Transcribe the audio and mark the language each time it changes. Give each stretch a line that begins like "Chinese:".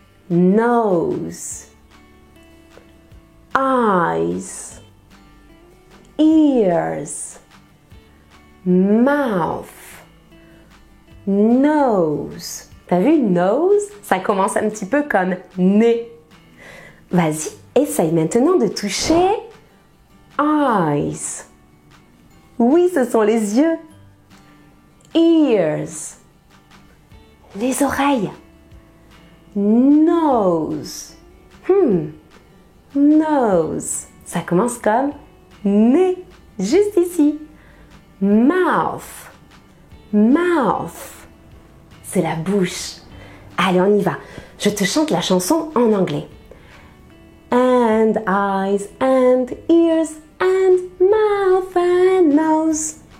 English: nose, eyes, ears, mouth, nose.
French: T'as vu nose? Ça commence un petit peu comme nez. Vas-y, essaye maintenant de toucher eyes. Oui, ce sont les yeux. Ears, les oreilles.
English: Nose, nose.
French: Ça commence comme nez, juste ici. Mouth, mouth. C'est la bouche. Allez, on y va. Je te chante la chanson en anglais.
English: And eyes and ears and mouth and nose.